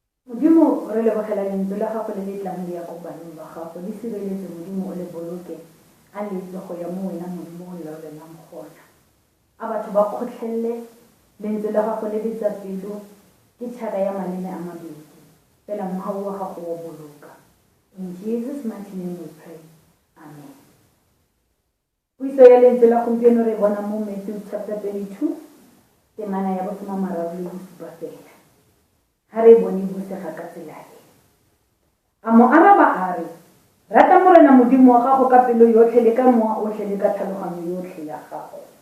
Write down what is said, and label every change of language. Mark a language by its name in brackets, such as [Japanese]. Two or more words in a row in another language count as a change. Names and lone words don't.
[Tswana] Modimo re lebogela lentswe la gago le le tlang le ya ko baneng ba gago le sireletse Modimo o le boloke a letse go ya mo wena Modimo o laolelang gona a batho ba kgotlhelele lentswe la gago le le tsa pelo ke tšhaka ya maleme a mabedi fela mogau wa gago wa boloka. [English] In Jesus' mighty name we pray. Amen. [Tswana] Puiso ya lentswe la gompieno re bona mo Matthew chapter 22 temana ya bosoma mararo le bosupa fela. Ha re bone bosega ka tsela e. A mo araba a re, rata morena Modimo wa gago ka pelo yotlhe le ka mowa otlhe le ka tlhaloganyo yotlhe ya gago.